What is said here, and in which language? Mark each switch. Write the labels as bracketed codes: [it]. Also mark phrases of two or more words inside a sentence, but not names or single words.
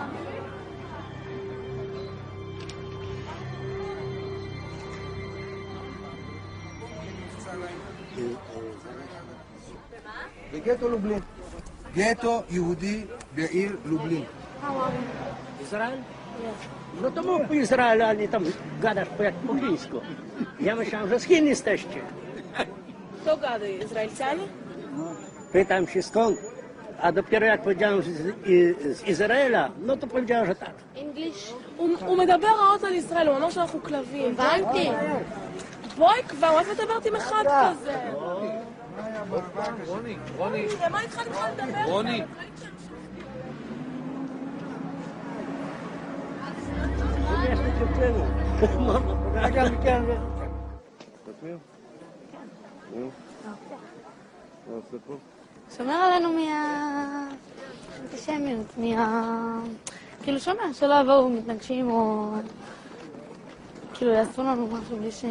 [he] בגטו לובלין. גטו יהודי בעיר לובלин. [ru] Израиль? [pl] No to mów po Izraelu, a nie tam gadasz po chińsku. Ja myślałem, że z Chin jesteście. Kto gada? Izraelczanie? Pytam się skąd, a dopiero jak powiedziałem z Izraela, no to powiedziałem, że tak. [en] English? [he] הוא מדבר רעות על ישראל, הוא אמר שאנחנו כלבים. הבנתי. בואי כבר, מה את מדברת עם אחד כזה? רוני. מה איתך נתחיל לדבר? רוני. שומר עלינו מהאנטישמיות, כאילו שומע, שלא יבואו מתנגשים או כאילו יעשו לנו משהו בלי ש...